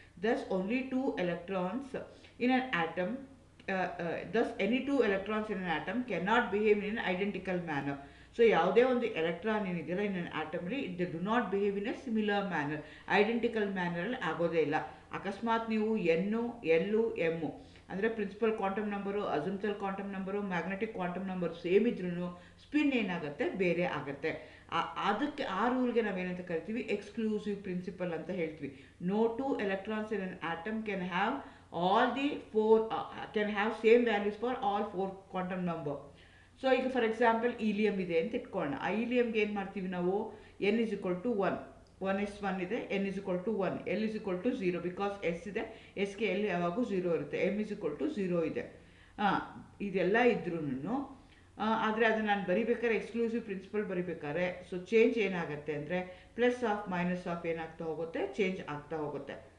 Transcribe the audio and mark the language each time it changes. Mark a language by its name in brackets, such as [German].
[English] Thus only two electrons in an atom, thus any two electrons in an atom cannot behave in an identical manner. [Kannada] So ಯಾವುದೇ ಒಂದು electron ಏನಿದೆಯಲ್ಲ ಇನ್ ಅನ್ ಆಟಮಲ್ಲಿ [English] they do not behave in a similar manner, [Kannada] identical ಮ್ಯಾನರಲ್ಲಿ ಆಗೋದೇ ಇಲ್ಲ. ಅಕಸ್ಮಾತ್ ನೀವು ಎನ್ನು ಎಲ್ಲು M ಅಂದರೆ principal quantum number, ಅಜಿಮುಥಲ್ quantum number, magnetic quantum number same ಇದ್ರೂ ಸ್ಪಿನ್ ಏನಾಗುತ್ತೆ, ಬೇರೆ ಆಗುತ್ತೆ. ಅದಕ್ಕೆ ಆ ರೂಲ್ಗೆ ನಾವೇನಂತ ಕರಿತೀವಿ, ಎಕ್ಸ್ಕ್ಲೂಸಿವ್ ಪ್ರಿನ್ಸಿಪಲ್ ಅಂತ ಹೇಳ್ತೀವಿ. [English] No two electrons in an atom can have all the four can have same values for all four quantum number. [Kannada] So ಈಗ ಫಾರ್ ಎಕ್ಸಾಂಪಲ್ ಈಲಿಯಂ ಇದೆ ಅಂತ ಇಟ್ಕೊಳ್ಳೋಣ. ಆ ಈಲಿಯಂಗೆ ಏನು ಮಾಡ್ತೀವಿ ನಾವು, N is equal to 1, 1s1 ಇದೆ, N is equal to 1, L is equal to 0, because S ಇದೆ, ಎಸ್ಗೆ ಎಲ್ ಯಾವಾಗೂ 0 ಇರುತ್ತೆ, ಎಮ್ ಇಸ್ ಇಕ್ವಲ್ ಟು 0 ಇದೆ. ಇದೆಲ್ಲ ಇದ್ರೂ ಆದರೆ ಅದು ನಾನು ಬರಿಬೇಕಾದ್ರೆ ಎಕ್ಸ್ಕ್ಲೂಸಿವ್ ಪ್ರಿನ್ಸಿಪಲ್ ಬರಿಬೇಕಾದ್ರೆ ಸೊ ಚೇಂಜ್ ಏನಾಗುತ್ತೆ ಅಂದರೆ ಪ್ಲಸ್ ಆಫ್ ಮೈನಸ್ ಆಫ್ ಏನಾಗ್ತಾ ಹೋಗುತ್ತೆ, ಚೇಂಜ್ ಆಗ್ತಾ ಹೋಗುತ್ತೆ.